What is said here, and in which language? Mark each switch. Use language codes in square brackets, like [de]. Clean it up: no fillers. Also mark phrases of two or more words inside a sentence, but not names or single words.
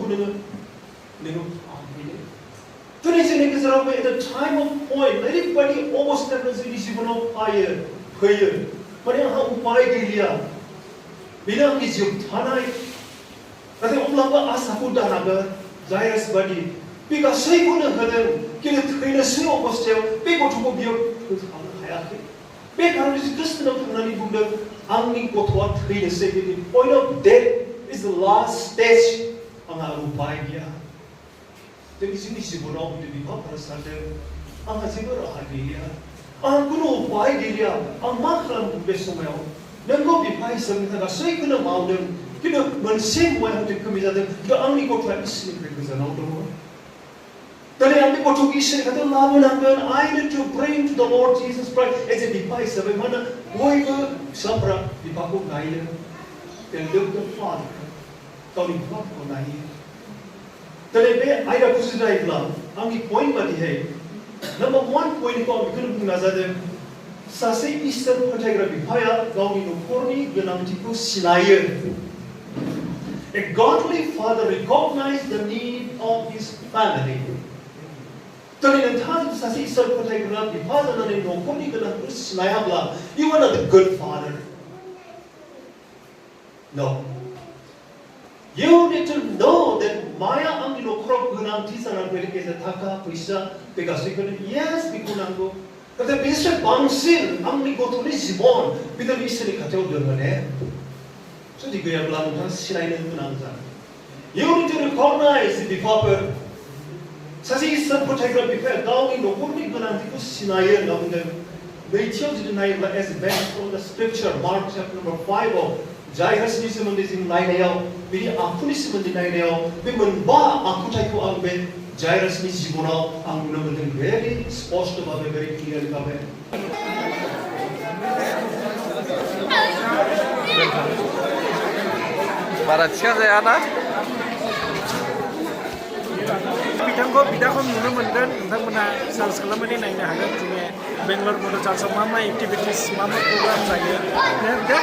[brx] नोङो फाहामफैदो दिनै जोंनि गेजेराव बे [en] at time of point [brx] ओरैबायदि अबस्थायाव जोंनि जिबनाव फैयो माने आंहा उपाय गैलिया बेनो आंनि जोबथानाय नाथाय अब्लाबो आसाखौ दानांगोन जायरास बादि बे गासैखौनो होदों खिन्थु थैनोसै अबस्थायाव बे गथ'खौ बियो फोसाबनो हायाखै बे खार'नै ख्रिस्टनाव थांनानै बुंदों आंनि गथ'आ थैनोसै बे [en] point of death is the last stage [brx] आंहा उपाय गैया जोंनि जिबनाव बिदि बिफाफोरा सानदों आंहा जेबो राहा गैलिया आंहा खुनु उपाय गैलिया आं मा खालामगोन बे समाव नोंगौ बिफा हिसाबै गासैखौनो मावदों खिन्थु मोनसे मुवायाव हयथ' खमि जादों खिन्थु आंनि गथ'आ इसोरनिफ्राय गोजानाव दङ दिनै आं बे गथ'खौ इसोरनि खाथियाव लाबोनांगोन [en] I need to bring to the Lord Jesus Christ as a [brx] बिफा हिसाबै मानोना बयबो फिसाफोरा बिफाखौ नायो [en] they look the father [brx] गावनि बिफाखौ नायो दिनै बे आयदाखौ जुदि नायोब्ला आंनि पइन्ट बादिहाय नाम्बार 1 पइन्टखौ आं बेखौनो बुंनो नाजादों सासे इसोर फोथायग्रा बिफाया गावनि न'खरनि गोनांथिखौ सिनायो [en] A godly father recognizes the need of his family. [brx] दिनै नोंथाङा सासे इसोर फोथायग्रा बिफा जानानै न'खरनि गोनांथिखौ सिनायाब्ला [en] you are not a good father. No. You need to know that [brx] माया आंनि न'खराव गोनांथि जानानै फैदों गेजेर थाखा फैसा बे गासैखौनो yes बेखौ नांगौ नाथाय बेनिफ्राय बांसिन आंनि गथ'नि जिबन बेखौ इसोरनि खाथियाव दोनो ने जुदि गैयाब्ला नोंथाङा सिनायनो गोनां जागोन [en] You need to recognize [brx] बिफाफोर सासे इसोर फोथायग्रा बिफाया गावनि न'खरनि गोनांथिखौ सिनायो होनना बुंदों नैथियाव जुदि नायोब्ला [en] as based on the scripture Mark chapter number 5 [brx] आव जायरासनि सोमोन्दै जों नायनायाव बेनि आखुनि सोमोन्दै नायनायाव बे मोनबा आखुथायखौ आं बे जायरासनि जिबनाव आं नुनो मोनदों very स्पष्ट भाबै [en] very clear [brx] भाबै बारा थिखा जायाना बिदाखौ नुनो मोनगोन नोंथांमोना सार्च खालामनानै नायनो हागोन जोंनि बेंगलर बड' चार्चआव मा मा एक्टिभिटिस मा मा प्रग्राम जायो दे